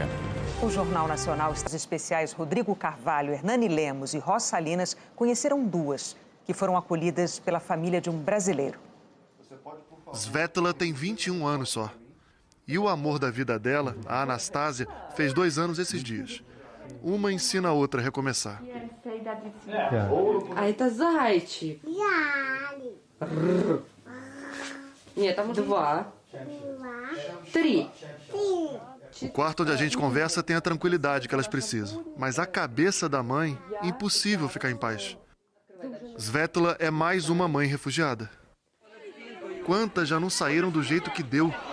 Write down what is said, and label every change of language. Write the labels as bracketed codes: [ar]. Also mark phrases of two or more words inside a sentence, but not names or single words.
[pt] O Jornal Nacional, os especiais Rodrigo Carvalho, Hernani Lemos e Ross Salinas conheceram 2 que foram acolhidas pela família de um brasileiro. Svetla tem 21 anos só. E o amor da vida dela, a Anastasia, fez 2 anos esses dias. Uma ensina a outra a recomeçar. [ru] А это зайчик. Нет, там 2. 3. [pt] O quarto onde a gente conversa tem a tranquilidade que elas precisam. Mas a cabeça da mãe, impossível ficar em paz. Svetla é mais uma mãe refugiada. Quantas já não saíram do jeito que deu?